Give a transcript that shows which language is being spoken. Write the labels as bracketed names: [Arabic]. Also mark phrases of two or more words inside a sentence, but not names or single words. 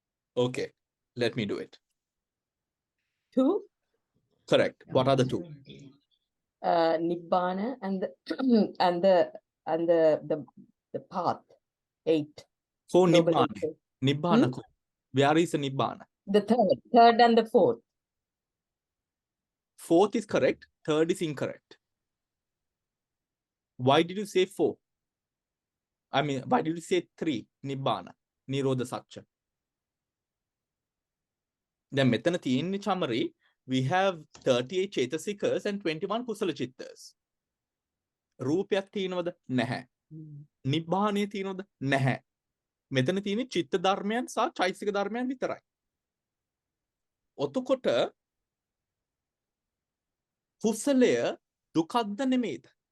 [English] Okay, let me do it. 2, Correct. What are the two? Nibbana and the and the path. 8. So Noble Nibbana. Eightfold. Nibbana. Where is the Nibbana? The third and the fourth. Fourth is correct. Third is incorrect. Why did you say 4? I mean, why did you say 3? Nibbana. [Pali] Nirodha Satcha. [Sinhala] Then මෙතන තියෙන්නේ චමරි, [English] we have 38 චේතසිකස් and 21 [Sinhala] කුසල චිත්තස්. රූපයක් තියෙනවද? නැහැ. නිබ්බාණය තියෙනවද? නැහැ. මෙතන තියෙන්නේ චිත්ත ධර්මයන් සහ චෛතසික ධර්මයන් විතරයි. ඔතකොට කුසලය දුකක්ද නෙමෙයිද?